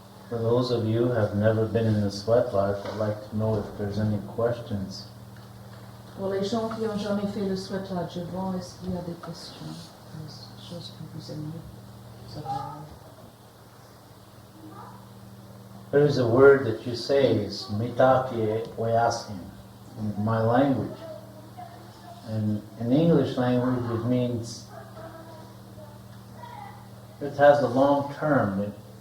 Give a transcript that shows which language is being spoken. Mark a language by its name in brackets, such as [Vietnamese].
[English] those of you who have never been in the sweat lodge, I'd like to know if there's any questions. [French] Pour les gens qui n'ont jamais fait le sweat lodge avant, est-ce qu'il y a des questions, des choses que vous aimez savoir? [English] There's a word that you say is mitake oyasin in my language. And in English language it means, it has a long term.